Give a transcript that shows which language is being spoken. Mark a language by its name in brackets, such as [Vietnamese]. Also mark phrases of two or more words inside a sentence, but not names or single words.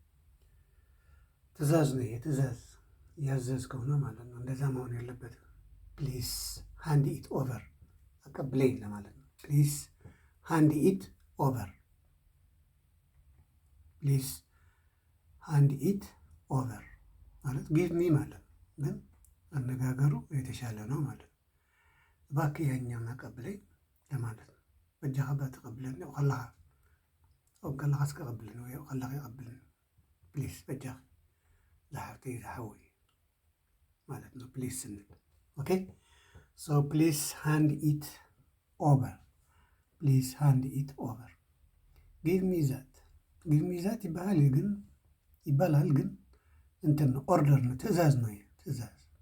[Amharic] ትእዛዝ ነው ይሄ። ትእዛዝ እያዘዝከው ነው ማለት ነው። እንደዛ መሆን ያለበትም። [English] please hand it over፣ [Amharic] አቀብለኝ ለማለት ነው። [English] please hand it over፣ please hand it over [Amharic] ማለት [English] give me [Amharic] ማለት ነው። ግን አነጋገሩ የተሻለ ነው ማለት ነው። እባክህ ያኛውን አቀብለኝ ለማለት ነው። [Tigrinya] በእጅኻ ተቀብለን ከለኻ ከለኻስ ከቀብልን ወይ ከለኻ ይቀብልን ፕሊስ በእጅኻ ዝሓፍተይ ዝሓወይ [Amharic] ማለት ነው። ፕሊስ ስንል ኦኬ። [English] so please hand it over፣ please hand it over። give me that፣ give me that [Amharic] ይባላል ግን እንትን ነው፣ ኦርደር ነው፣ ትእዛዝ ነው። ትእዛዝ